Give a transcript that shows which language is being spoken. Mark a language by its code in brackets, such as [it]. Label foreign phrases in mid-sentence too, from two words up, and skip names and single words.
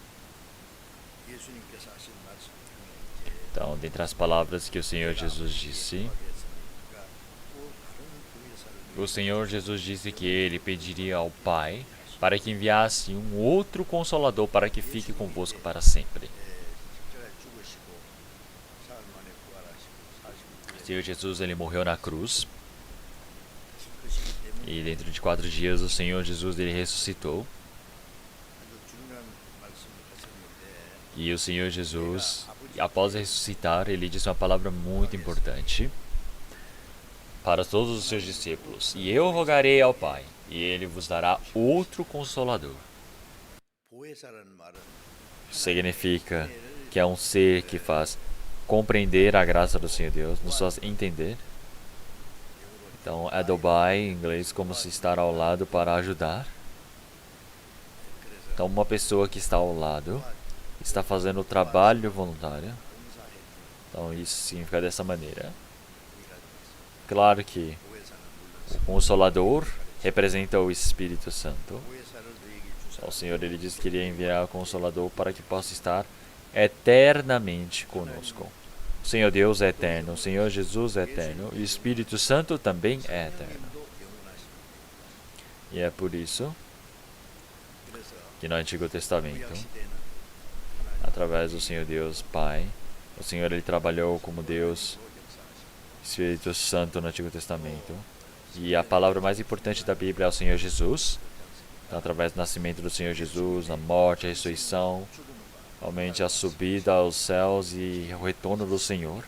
[pt] Então, dentre as palavras que o Senhor Jesus disse, o Senhor Jesus disse que ele pediria ao Pai para que enviasse um outro Consolador para que fique convosco para sempre. O Senhor Jesus ele morreu na cruz [ko] 것이기 때문에 [pt] e dentro de 4 dias o Senhor Jesus ele ressuscitou. [ko] 아주 중요한 말씀을 하셨는데 [pt] E o Senhor Jesus, após ressuscitar, ele disse uma palavra muito importante para todos os seus discípulos. E eu rogarei ao Pai, e ele vos dará outro consolador. [ko] 보혜사라는 말은 [pt] Significa que é um ser que faz compreender a graça do Senhor Deus, nos faz entender. Então, Adobai, em inglês, como se estar ao lado para ajudar. Então, uma pessoa que está ao lado está fazendo o trabalho voluntário. Então, isso significa dessa maneira. Claro que o Consolador representa o Espírito Santo. [ko] 보혜사를 너에게 주사 [pt] Então, o Senhor ele disse que iria enviar o Consolador para que possa estar eternamente conosco. O Senhor Deus é eterno, o Senhor Jesus é eterno e o Espírito Santo também é eterno. [ko] 도 영원하십니다. [pt] E é por isso [ko] 그래서 [pt] que no Antigo Testamento, [ko] 구약 시대는 [pt] através do Senhor Deus Pai, o Senhor ele trabalhou como Deus Espírito Santo no Antigo Testamento. E a palavra mais importante da Bíblia é o Senhor Jesus. Então, através do nascimento do Senhor Jesus, a morte, a ressurreição, realmente a subida aos céus e o retorno do Senhor.